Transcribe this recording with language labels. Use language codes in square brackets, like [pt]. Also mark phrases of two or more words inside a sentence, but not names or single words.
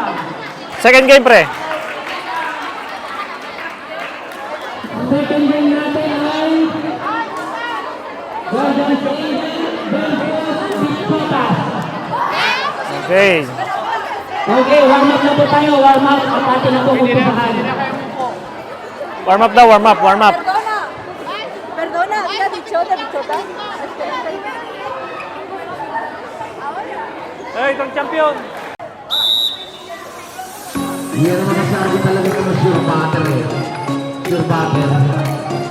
[en] Second game, pre. Second game [tl] natin ay Guardians Angels versus Bicotas. Okay. [en] Okay, warm up [tl] na po tayo, [en] warm up. [tl] At atin na po kumpusahan. [en] Warm up [tl] daw, [en] warm up, warm up. [es] Perdona, había dicho de bichota. [tl] Hey, itong champion. Yan ang masasabi talaga ng [en] sure batter. Sure batter.